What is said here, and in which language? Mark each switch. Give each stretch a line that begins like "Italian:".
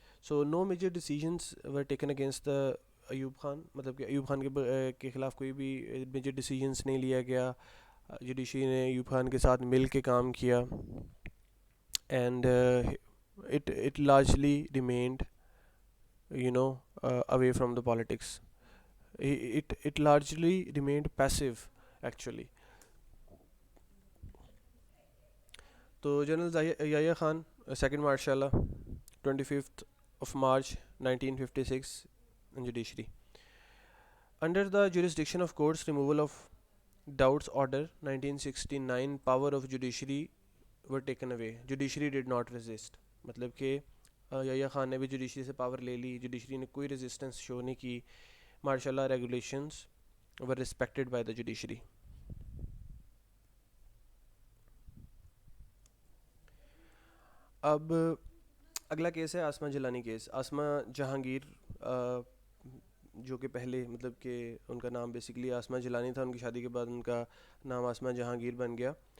English: so no major decisions were taken against the Ayub Khan,
Urdu: مطلب کہ ایوب خان کے خلاف کوئی بھی میجر ڈیسیجنس نہیں لیا گیا. جوڈیشری نے ایوب خان کے ساتھ مل کے کام کیا
English: And it largely remained away from the politics. It largely remained passive actually. تو general Yahya Khan second martial law 25th of March 1956 in judiciary. Under the jurisdiction of courts, removal of doubts order 1969 power of judiciary were taken away. Judiciary did not resist.
Urdu: مطلب کہ یحییٰ خان نے بھی judiciary سے power لے لی, judiciary نے کوئی resistance شو نہیں کی.
English: Martial law regulations were respected by the judiciary.
Urdu: اب اگلا کیس ہے آسما جیلانی کیس. آسما جہانگیر جو کہ پہلے مطلب کہ ان کا نام بیسکلی آسما جیلانی تھا, ان کی شادی کے بعد ان کا نام آسما جہانگیر بن گیا.